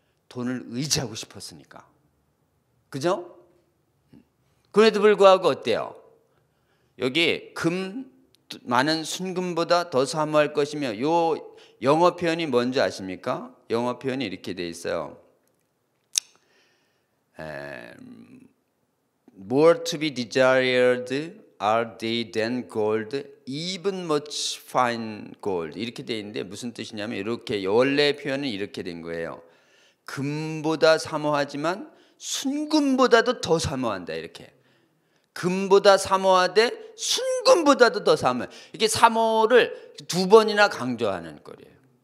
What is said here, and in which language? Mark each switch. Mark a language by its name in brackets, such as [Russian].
[Korean] 돈을 의지하고 싶었으니까. 그죠? 그럼에도 불구하고 어때요? 여기 금 많은 순금보다 더 사모할 것이며, 요 영어 표현이 뭔지 아십니까? 영어 표현이 이렇게 돼 있어요. [English] More to be desired are they than gold, even much fine gold. [Korean] 이렇게 돼 있는데 무슨 뜻이냐면, 이렇게 원래 표현은 이렇게 된 거예요. 금보다 사모하지만 순금보다도 더 사모한다. 이렇게 금보다 사모하되 순금보다도 더 사모해. 이게 사모를 두 번이나 강조하는 거예요.